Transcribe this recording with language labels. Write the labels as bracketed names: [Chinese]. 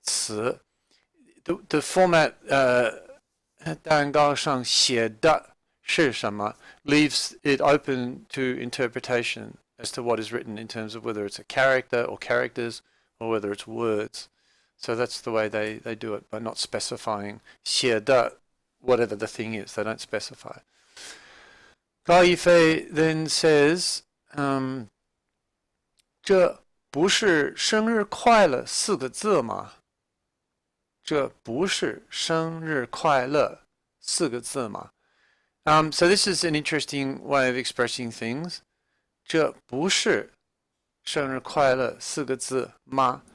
[English] The format [Chinese] 蛋糕上写的是什么 [English] leaves it open to interpretation as to what is written in terms of whether it's a character or characters or whether it's words. So that's the way they do it, by not specifying 写的 whatever the thing is. They don't specify. Gao Yifei then says, [Chinese] 这不是生日快乐4个字吗？这不是生日快乐4个字吗？ [English] So this is an interesting way of expressing things. [Chinese] 这不是生日快乐4个字吗？